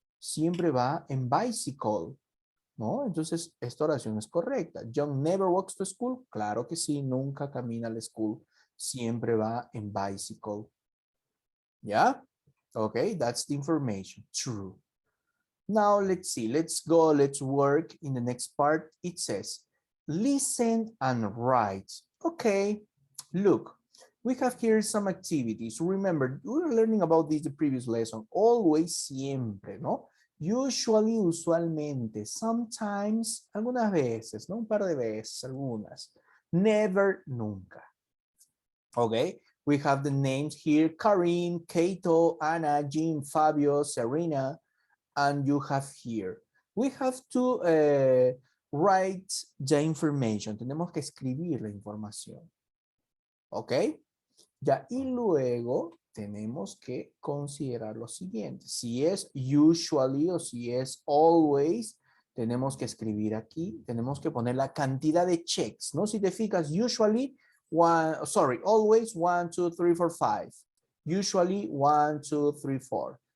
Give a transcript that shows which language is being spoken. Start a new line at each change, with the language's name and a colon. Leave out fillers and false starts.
Spanish: Siempre va en bicycle, ¿no? Entonces, esta oración es correcta.
English: John never walks to school.
Spanish: Claro que sí, nunca camina a la school. Siempre va en bicycle. ¿Ya?
English: Okay, that's the information. True. Now, let's see. Let's go. Let's work in the next part. It says, listen and write. Okay, look. We have here some activities. Remember, we were learning about this the previous lesson.
Spanish: Always, siempre, ¿no? Usually, usualmente. Sometimes, algunas veces, ¿no? Un par de veces, algunas. Never, nunca.
English: Okay, we have the names here. Karim, Kato, Anna, Jim, Fabio, Serena, and you have here. We have to write the information.
Spanish: Tenemos que escribir la información. ¿Ok? Ya, y luego tenemos que considerar lo siguiente. Si es usually o si es always, tenemos que escribir aquí. Tenemos que poner la cantidad de checks, ¿no? Si te fijas, usually, always 1, 2, 3, 4, 5. Usually 1, 2, 3, 4.